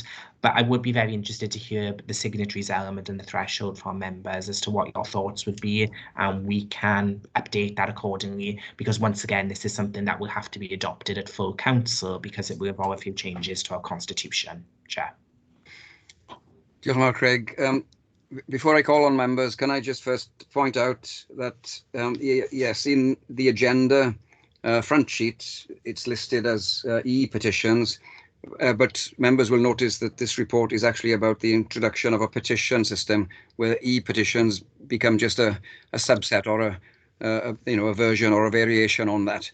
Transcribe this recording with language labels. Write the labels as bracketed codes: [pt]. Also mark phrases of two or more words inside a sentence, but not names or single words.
[en] But I would be very interested to hear the signatories element and the threshold from members as to what your thoughts would be, and we can update that accordingly, because once again, this is something that will have to be adopted at full council because it will involve a few changes to our constitution. Chair. [cy] Diolch yn fawr, Craig. [en] Before I call on members, can I just first point out that, yes, in the agenda front sheet, it's listed as e-petitions, but members will notice that this report is actually about the introduction of a petition system where e-petitions become just a subset or a version or a variation on that.